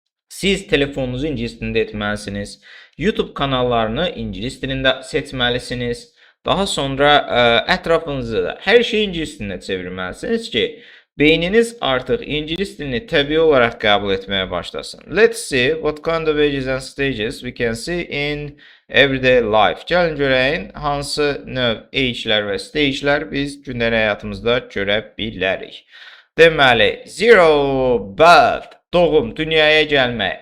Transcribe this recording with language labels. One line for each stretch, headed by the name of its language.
Azerbaijani: Siz telefonunuzu ingilis dilində etməlisiniz. YouTube kanallarını ingilis dilində seçməlisiniz. Daha sonra ətrafınızı da hər şeyi ingilis dilinə çevirməlisiniz ki, beyniniz artıq ingilis dilini təbii olaraq qəbul etməyə başlasın.
English: Let's see what kind of ages and stages we can see in everyday life.
Azerbaijani: Gəlin görəyin hansı növ age'lər və stage'lər biz gündəlik həyatımızda görə bilərik. Deməli, zero, birth, doğum, dünyaya gəlmək.